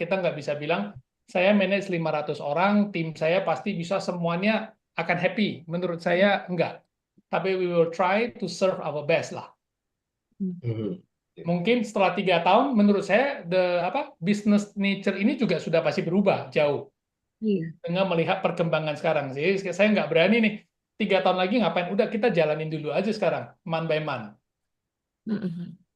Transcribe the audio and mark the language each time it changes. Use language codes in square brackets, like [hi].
[id] Kita nggak bisa bilang, saya manage 500 orang, tim saya pasti bisa semuanya akan happy. Menurut saya enggak. [en] Tapi we will try to serve our best lah. Mhm. [id] Mungkin setelah 3 tahun, menurut saya business nature ini juga sudah pasti berubah jauh Iya. dengan melihat perkembangan sekarang. Jadi saya nggak berani nih 3 tahun lagi ngapain? Udah kita jalanin dulu aja sekarang, man by man. Mm-mm.